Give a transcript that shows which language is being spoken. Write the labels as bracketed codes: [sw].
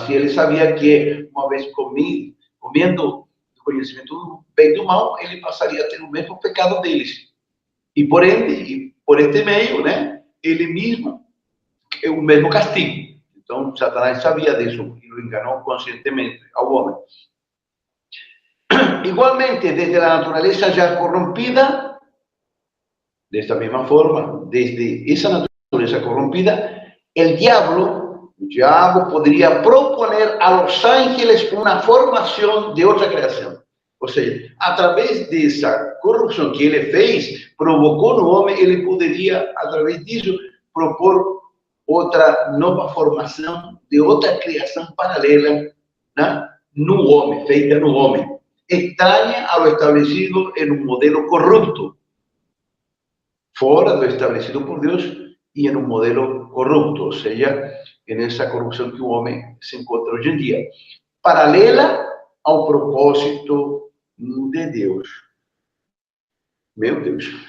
[pt] Assim, ele sabia que, uma vez comendo o conhecimento do bem e do mal, ele passaria a ter o mesmo pecado deles. E por ende, e por este meio, né, ele mesmo é o mesmo castigo. Então, Satanás sabia disso e o enganou conscientemente ao homem. Igualmente, desde a natureza já corrompida, desta mesma forma, desde essa natureza corrompida, [es] el diablo podría proponer a los ángeles una formación de otra creación. O sea, a través de esa corrupción que él fez, provocó [pt] no homem, ele poderia, a través disso, propor outra nova formação de outra criação paralela, né? No homem, feita no homem, extraña ao estabelecido em um modelo corrupto, fora do estabelecido por Deus, e em um modelo corrupto, ou seja, nessa corrupção que o homem se encontra hoje em dia, paralela ao propósito de Deus. Meu Deus.